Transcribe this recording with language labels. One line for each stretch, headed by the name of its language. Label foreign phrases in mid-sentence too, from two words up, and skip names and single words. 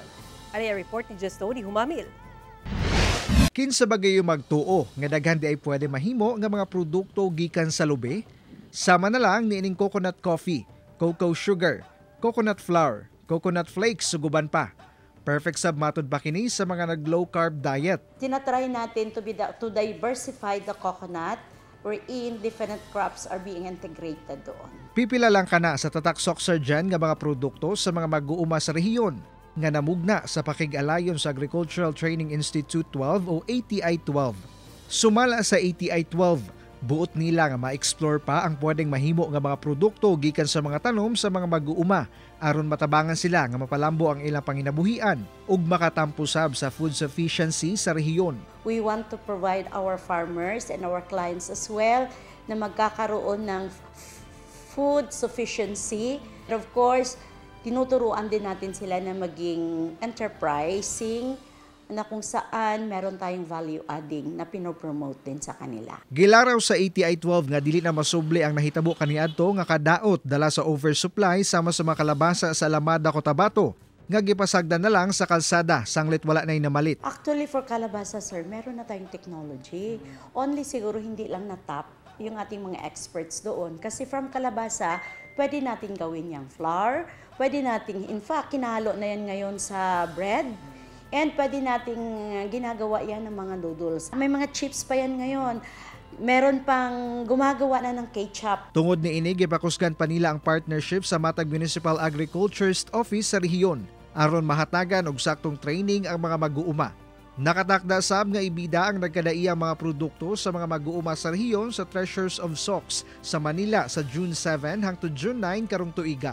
Cebuano: Ani report ni Justoni Humamil. Kinsa bagay magtuo nga daghan di ay pwede mahimo nga mga produkto gikan sa lube? Sama na lang niining
English: coconut coffee, cocoa sugar, coconut flour, coconut flakes
Cebuano: ug uban pa. Perfect sab matud ba kini sa mga nag-
English: low carb diet.
Filipino: Tinatry natin
English: to diversify the coconut wherein different crops are being integrated doon.
Cebuano: Pipila lang kana sa tatak Soxer dyan nga mga produkto sa mga mag-uuma sa rehiyon nga namugna sa pakig-alayon sa Agricultural Training Institute 12 o ATI 12. Sumala sa ATI 12, buot nila nga ma-explore pa ang pwedeng mahimo nga mga produkto gikan sa mga tanom sa mga mag-uuma aron matabangan sila nga mapalambo ang ilang panginabuhian ug makatampo sab sa
English: food sufficiency
Cebuano: sa rehiyon.
English: We want to provide our farmers and our clients as well
Filipino: na magkakaroon ng
English: food sufficiency. And of course,
Filipino: tinuturuan din natin sila na maging enterprising na kung saan meron tayong
English: value adding
Filipino: na pinopromote din sa kanila.
Cebuano: Gilaraw sa ATI 12 nga dili na masubli ang nahitabo kaniadto nga kadaot dala sa oversupply sama sa mga kalabasa sa Alamada, Cotabato nga gipasagdan na lang sa kalsada sanglit wala nay namalit.
English: Actually for kalabasa sir,
Filipino: meron na tayong
English: technology.
Filipino: Only siguro hindi lang na-tap yung ating mga experts doon kasi from kalabasa pwede natin gawin yung flour, pwede natin in fact kinahalo na yan ngayon sa bread. And pwede nating ginagawa yan ng mga noodles. May mga chips pa yan ngayon. Meron pang gumagawa na ng ketchup.
Cebuano: Tungod ni ini, gipakusgan pa nila ang partnership sa Matag Municipal Agriculturist Office sa rehiyon aron mahatagan og saktong training ang mga mag-uuma. Nakatakda sab nga ibida ang nagkadaiyang mga produkto sa mga mag-uuma sa rehiyon sa Treasures of Sox sa Manila sa June 7 hangtod June 9 karong tuiga.